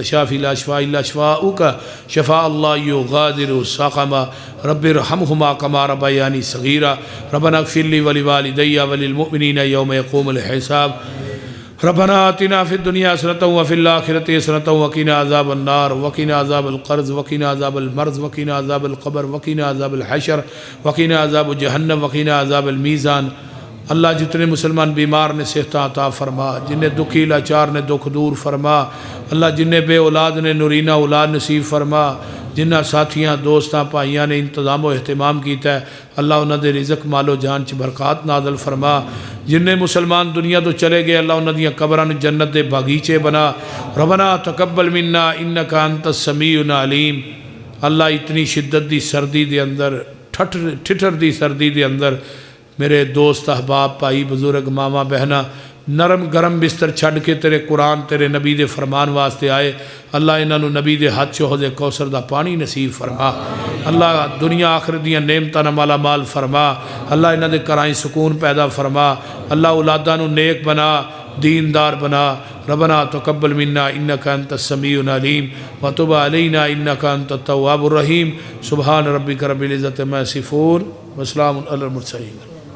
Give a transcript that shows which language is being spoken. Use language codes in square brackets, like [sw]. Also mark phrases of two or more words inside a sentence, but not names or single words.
[ar] شافی لا شفاء الا شفاؤک شفاء اللہ یغادر سقما رب ارحمہما کما ربیانی صغیرا ربنا اغفر لی ولوالدی وللمؤمنین یوم یقوم الحساب ربنا آتنا فی الدنیا حسنۃ وفی الآخرۃ حسنۃ وقنا عذاب النار وقنا عذاب القرض وقنا عذاب المرض وقنا عذاب القبر وقنا عذاب الحشر وقنا عذاب جہنم وقنا عذاب المیزان۔ [pa] اللہ جتنے مسلمان بیمار نے صحت عطا فرما، جنہیں دکھی لاچار نے دکھ دور فرما، اللہ جنہیں بے اولاد نے نورینہ اولاد نصیب فرما، جنہ ساتھیاں دوستاں پائیاں نے انتظام و اہتمام کیتا ہے اللہ انہاں دے رزق مال و جان چ برکات نازل فرما۔ جنہیں مسلمان دنیا تو چلے گئے اللہ انہاں دیاں قبراں جنت دے باغیچے بنا۔ [ar] ربنا تقبل منا انک انت السمیع العلیم۔ [pa] اللہ اتنی شدت دی سردی دے اندر ٹھٹر دی سردی دے اندر میرے دوست احباب بھائی بزرگ ماما بہنا نرم گرم بستر چھڈ کے تیرے قرآن تیرے نبی دے فرمان واسطے آئے اللہ انہاں نو نبی دے ہاتھ چ حوض کوثر دا پانی نصیب فرما۔ اللہ دنیا آخرت دیاں نعمتاں نال مالا مال فرما۔ اللہ انہاں دے گھراں سکون پیدا فرما۔ اللہ اولاداں نو نیک بنا دیندار بنا۔ [ar] ربنا تقبل منا انک انت السمیع العلیم وتب علینا انک انت التواب الرحیم۔ سبحان ربک رب العزۃ عما یصفون وسلام علی المرسلین۔